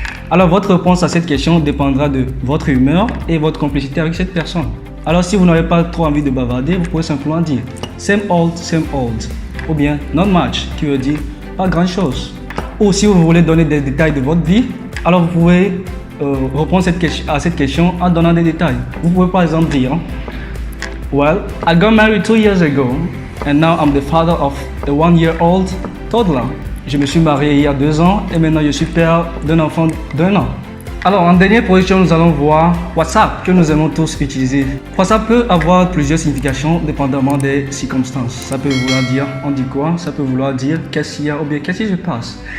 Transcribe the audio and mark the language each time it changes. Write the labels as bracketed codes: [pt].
[fr] Alors votre réponse à cette question dépendra de votre humeur et votre complicité avec cette personne. Alors si vous n'avez pas trop envie de bavarder, vous pouvez simplement dire [en] same old, [fr] ou bien [en] not much, [fr] qui veut dire pas grand chose. Ou si vous voulez donner des détails de votre vie, alors vous pouvez répondre à cette question en donnant des détails. Vous pouvez par exemple dire [en] well, I got married 2 years ago and now I'm the father of a 1-year-old toddler. [fr] Je me suis marié il y a 2 ans et maintenant je suis père d'un enfant d'1 an. Alors en dernière position, nous allons voir WhatsApp que nous aimons tous utiliser. WhatsApp peut avoir plusieurs significations dépendamment des circonstances. Ça peut vouloir dire on dit quoi, ça peut vouloir dire qu'est-ce qu'il y a ou bien qu'est-ce qui se passe.